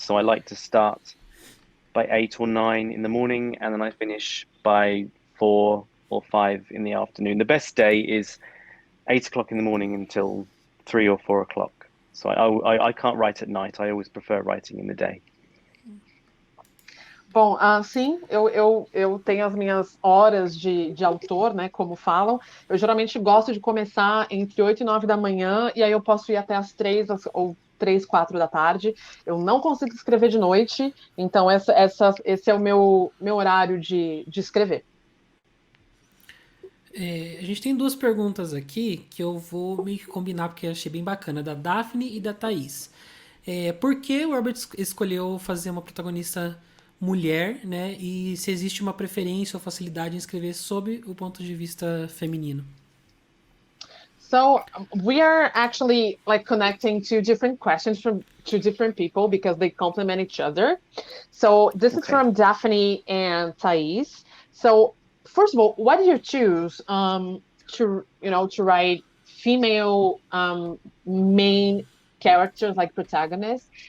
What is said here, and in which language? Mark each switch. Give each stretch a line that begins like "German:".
English: So I like to start by 8 or 9 in the morning, and then I finish by 4 or 5 in the afternoon. The best day is 8 o'clock in the morning until 3 or 4 o'clock. So I can't write at night. I always prefer writing in the day.
Portuguese: Bom, sim, eu tenho as minhas horas de autor, né, como falam. Eu geralmente gosto de começar entre 8 e 9 da manhã, e aí eu posso ir até as 3 ou 3, 4 da tarde. Eu não consigo escrever de noite, então esse é o meu horário de escrever. A gente tem duas perguntas aqui que eu vou meio que combinar porque eu achei bem bacana, da Daphne e da Thaís. Por que o Robert escolheu fazer uma protagonista mulher, né? E se existe uma preferência ou facilidade em escrever sob o ponto de vista feminino?
English: So we are actually like connecting two different questions from two different people because they complement each other. So this is from Daphne and Thais. So first of all, why did you choose to write female main characters, like protagonists?